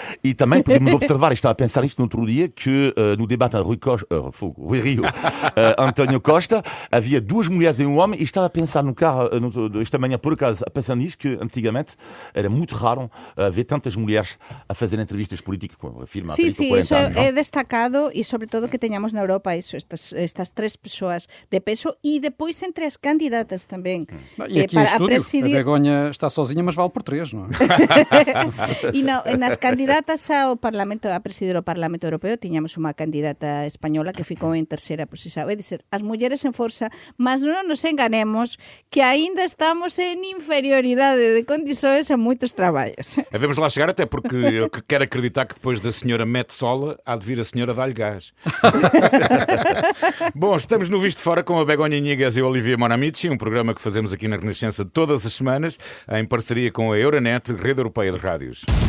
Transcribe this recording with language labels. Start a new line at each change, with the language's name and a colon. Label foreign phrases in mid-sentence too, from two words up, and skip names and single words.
Portuguese: E também podemos observar, e estava a pensar isto no outro dia, que no debate a Rui Rio, António Costa, havia 2 mulheres e um homem, e estava a pensar no carro, esta manhã, por acaso, a pensar nisso, que antigamente era muito raro ver tantas mulheres a fazer entrevistas políticas, como afirma há 30 ou 40 anos.
Galician: Isso é destacado, e sobre todo que teñamos na Europa estas 3 persoas de peso, e depois entre as candidatas também.
Portuguese: E aqui em estúdio, a Begonha está sozinha, mas vale por 3, não é?
Galician: E nas candidatas ao Parlamento, a presidir o Parlamento Europeo, tiñamos unha candidata española que ficou en terceira posición. É dizer, as mulleres en forza, mas non nos enganemos que aínda estamos en inferioridade de condições en moitos traballos.
Portuguese: Vamos lá chegar, até porque eu quero acreditar que depois da senhora Metsola há de vir a senhora Dá-lhe Gás. Bom, estamos no Visto Fora com a Begonha Iniguez e o Olivier Bonamici, um programa que fazemos aqui na Renascença todas as semanas, em parceria com a Euronet, Rede Europeia de Rádios.